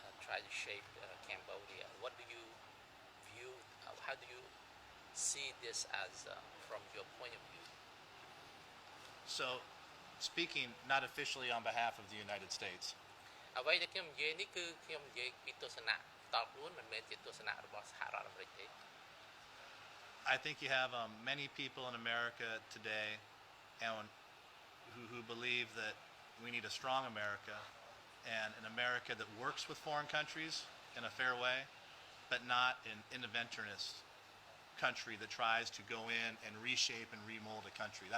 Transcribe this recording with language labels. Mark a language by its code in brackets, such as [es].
[en] try to shape Cambodia. What do you view? How do you see this as from your point of view? So, speaking not officially on behalf of the United States, [km] អ្វីដែលខ្ញុំនិយាយនេះគឺខ្ញុំនិយាយពីទស្សនៈតបខ្លួនមិនមែនជាទស្សនៈរបស់សហរដ្ឋអាមេរិកទេ [en] I think you have many people in America today and who believe that we need a strong America and an America that works with foreign countries in a fair way, but not an interventionist country that tries to go in and reshape and remold a country.